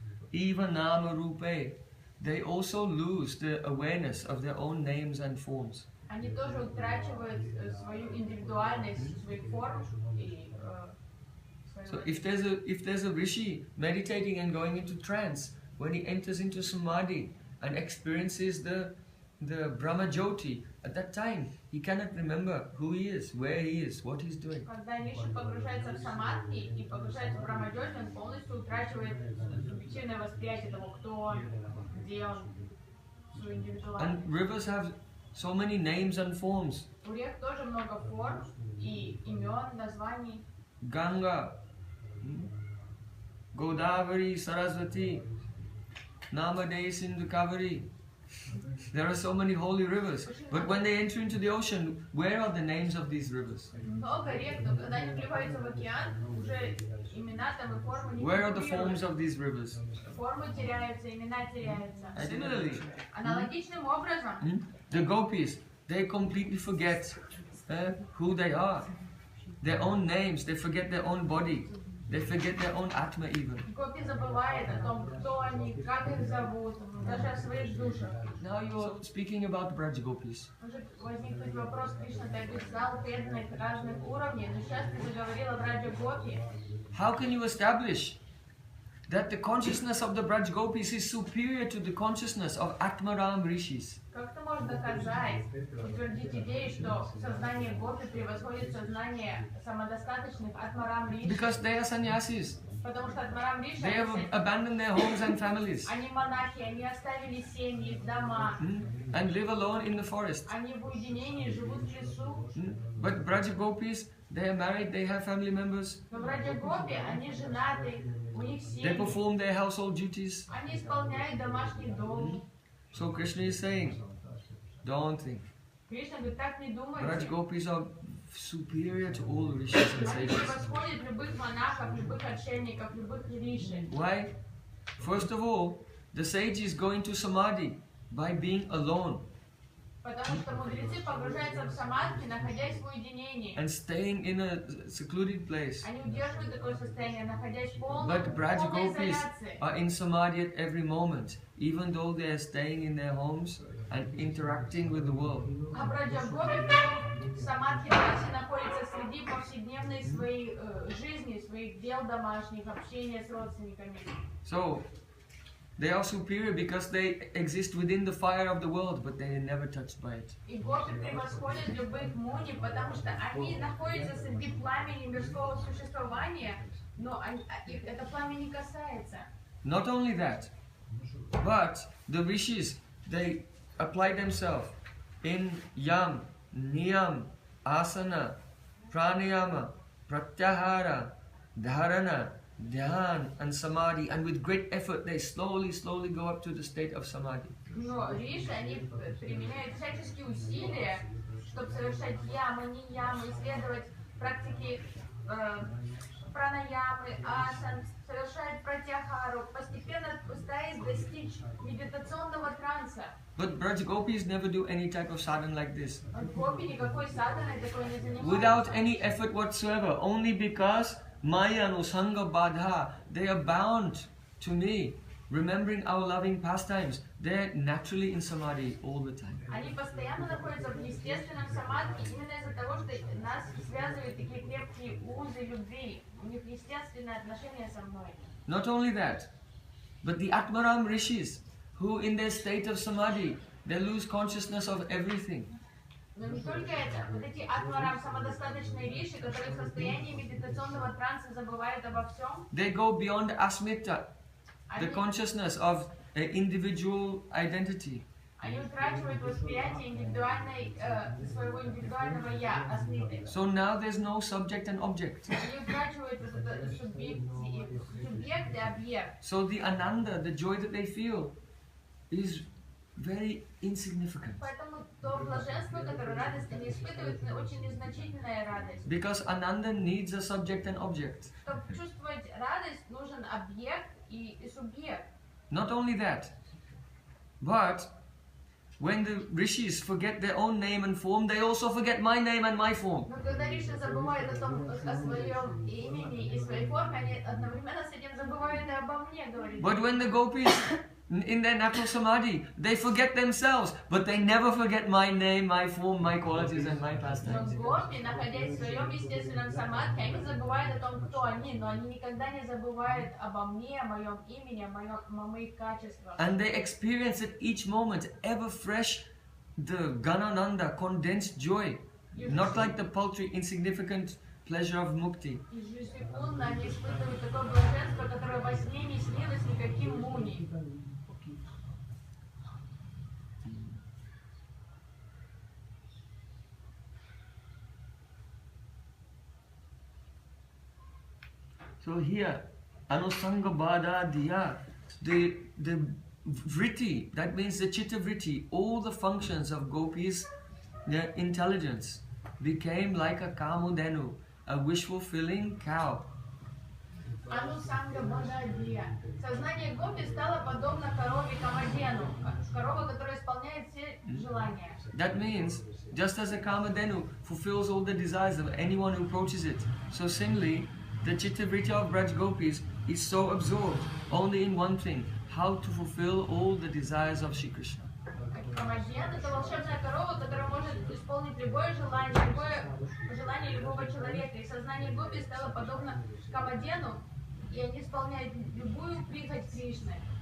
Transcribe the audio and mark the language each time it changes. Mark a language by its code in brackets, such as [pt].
[sa] Eva nama rupe, [en] they also lose the awareness of their own names and forms. [ru] они тоже утрачивают свою индивидуальность, своих форм и [en] So if there's a rishi meditating and going into trance, when he enters into samadhi and experiences the Brahma Jyoti, at that time he cannot remember who he is, where he is, what he's doing. [ru] Когда риши погружается в самадхи и погружается в Брамаджоти, он полностью утрачивает субъективное восприятие того, кто он, где он, свою индивидуальность. [en] And rivers have so many names and forms. [ru] У рек тоже много форм и имен, названий. [en] Ganga, Godavari, Saraswati, Namade, Sindhu, Kaveri. There are so many holy rivers. But when they enter into the ocean, where are the names of these rivers? [ru] Много рек, но когда они вливаются в океан, уже имена там и формы не [en] Where are the [ru] фигурируют. [en] forms of these rivers? [ru] Формы теряются, имена теряются. [en] Similarly, [ru] Аналогичным образом, [en] the gopis, they completely forget who they are. Their own names, they forget their own body. They forget their own atma even. [ru] гопи забывает о том, кто они, как их зовут, даже о своих душах. [en] Now you're speaking about Braj gopis. [ru] Может возникнуть вопрос, Кришна, ты описал преданных разных уровней, но сейчас ты заговорил о Браджа Гопи. [en] How can you establish that the consciousness of the Braj gopis is superior to the consciousness of Atmaram rishis? [ru] Как ты можешь доказать, утвердить идею, что сознание Гопи превосходит сознание самодостаточных Атмарам Риши? [en] Because they are sannyasis. [ru] Потому что Атмарам Риши, [en] They have abandoned their homes and families [ru] они монахи, они оставили семьи, дома, [en] and live alone in the forest. [ru] они в уединении живут в лесу. [en] But Braj gopis, they are married, they have family members, [ru] Но Браджа Гопи, они женаты, у них [en] they [ru] семьи, [en] perform their household duties. [ru] они исполняют домашний долг. [en] So Krishna is saying, don't think. [ru] Кришна говорит, так не [en] Braj [ru] думайте. [en] gopis are superior to all rishis and [ru] Они [en] sages. [ru] превосходят любых монахов, любых отшельников, любых риши. [en] Why? First of all, the sage is going to samadhi by being alone [ru] Потому что мудрецы погружаются в самадхи, находясь в уединении. [en] and staying in a secluded place. [ru] Они удерживают такое состояние, находясь в полной [en] But Braj gopis [ru] изоляции. [en] are in samadhi at every moment, even though they are staying in their homes and interacting with the world. [ru] А Браджа Гопи потом в самадхи также находится среди повседневной своей жизни, своих дел домашних, общения с родственниками. [en] So, they are superior because they exist within the fire of the world, but they are never touched by it. [ru] И гопи превосходят любых муни, потому что они находятся среди пламени мирского существования, но их это пламя не касается. [en] Not only that, but the rishis, they apply themselves in yam, niyam, asana, pranayama, pratyahara, dharana, dhyan and samadhi, and with great effort they slowly go up to the state of samadhi. [ru] Но риши, они применяют всяческие усилия, чтобы совершать ямы, ниямы, исследовать практики пранаямы, асан, совершать пратяхару, постепенно пытаясь достичь медитационного транса. [en] But Braj Gopis never do any type of sadhana like this. [ru] Гопи никакой садханой такой не занимаются. [en] Without any effort whatsoever, only because Maya Anusanga Badha, they are bound to me, remembering our loving pastimes. They're naturally in samadhi all the time. [ru] Они постоянно находятся в естественном самадхи именно из-за того, что нас связывают такие крепкие узы любви. У них естественное отношение со мной. [en] Not only that, but the Atmaram Rishis, who in their state of samadhi, they lose consciousness of everything. [ru] Но не только это. Вот эти атмарам, самодостаточные риши, которые в состоянии медитационного транса забывают обо всем. [en] They go beyond asmita, the [ru] Они, [en] consciousness of individual identity. [ru] они утрачивают восприятие индивидуальной, своего индивидуального я, асмиты. [en] So now there's no subject and object. [ru] Они утрачивают вот это субъект и объект. [en] So the ananda, the joy that they feel, is very insignificant. [ru] Поэтому то блаженство, которое радость они испытывают, очень незначительная радость. [en] Because ananda needs a subject and object. [ru] Чтобы чувствовать радость, нужен объект и субъект. [en] Not only that, but when the rishis forget their own name and form, they also forget my name and my form. [ru] Но когда риши забывают о своем имени и своей форме, они одновременно с этим забывают и обо мне, говорит. [en] But when the gopis in their natural samadhi, they forget themselves, but they never forget my name, my form, my qualities and my [ru] Но [en] pastimes. [ru] гопи, находясь в своем естественном самадхи, они забывают о том, кто они, но они никогда не забывают обо мне, о моем имени, о моих качествах. [en] And they experience at each moment ever fresh the Ganananda, condensed joy, not like the paltry, insignificant pleasure of mukti. [ru] Ежесекундно они испытывают такое блаженство, которое во сне не снилось никаким муни. [en] So here, Anusanga Bada Diya, the vritti, that means the chitta vritti, all the functions of gopis, their intelligence, became like a kamudenu, a wish-fulfilling cow. [ru] Анусанга Бхагаватам. Сознание гопи стало подобно корове Камадену, корова, которая исполняет все желания. [en] That means, just as a kamadenu fulfills all the desires of anyone who approaches it, so similarly, the chitta vritti of Braj Gopis is so absorbed only in one thing, how to fulfill all the desires of Shri Krishna. [ru] Камаден — это волшебная корова, которая может исполнить любое желание любого человека. И сознание гопи стало подобно Камадену, и они исполняют любую прихоть Кришны.